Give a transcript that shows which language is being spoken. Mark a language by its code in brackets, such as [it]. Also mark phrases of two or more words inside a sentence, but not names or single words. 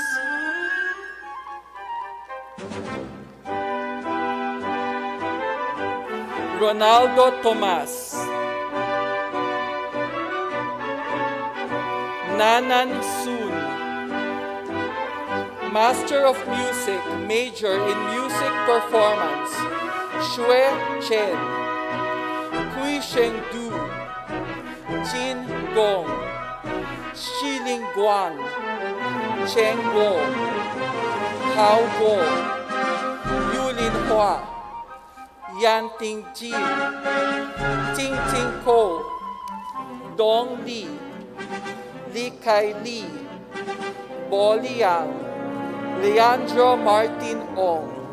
[en] Ronaldo Tomas. Nanan Soon. Master of Music, major in Music Performance, Xue Chen. Kui Sheng Du. Jin Gong. Xiling Guan. Cheng Guo. Hao Guo. Yulin Hua. Yan Ting Jin, Ting Ting Ko, Dong Li, Li Kai Li, Bo Liang, Leandro Martin Ong,